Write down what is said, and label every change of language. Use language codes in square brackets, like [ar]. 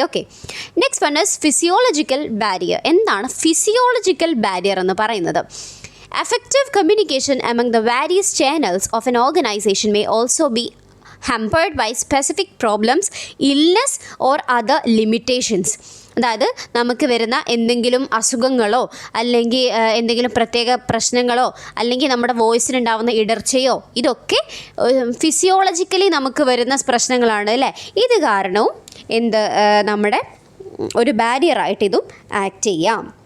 [en] Okay, next one is physiological barrier. [ml] എന്താണ് physiological barrier എന്ന് പറയുന്നത്? [en] Effective communication among the various channels of an organization may also be hampered by specific problems, illness or other limitations. [ml] അതായത് നമുക്ക് വരുന്ന എന്തെങ്കിലും അസുഖങ്ങളോ അല്ലെങ്കിൽ എന്തെങ്കിലും പ്രത്യേക പ്രശ്നങ്ങളോ അല്ലെങ്കിൽ നമ്മുടെ വോയിസിനുണ്ടാവുന്ന ഇടർച്ചയോ, ഇതൊക്കെ ഫിസിയോളജിക്കലി നമുക്ക് വരുന്ന പ്രശ്നങ്ങളാണ് അല്ലേ. ഇത് കാരണവും നമ്മുടെ ഒരു ബാരിയറായിട്ട് ഇതും ആക്ട് ചെയ്യാം.